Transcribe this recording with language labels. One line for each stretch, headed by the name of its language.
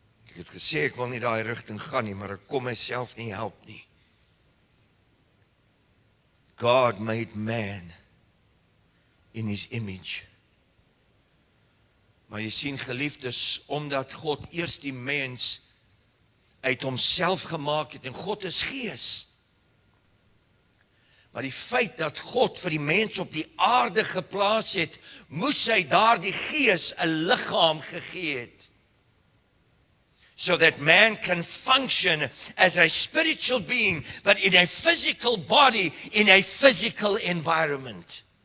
Afrikaans: Ek het gesê ek wil nie daai rigting gaan nie, maar ek kom myself nie help nie.
English: God made man in his image.
Afrikaans: Maar jy sien geliefdes, omdat God eers die mens uit homself gemaak het, en God is gees. Maar die feit dat God vir die mens op die aarde geplaas het, moes hy daardie gees 'n liggaam gegee het.
English: So that man can function as a spiritual being, but in a physical body, in a physical environment.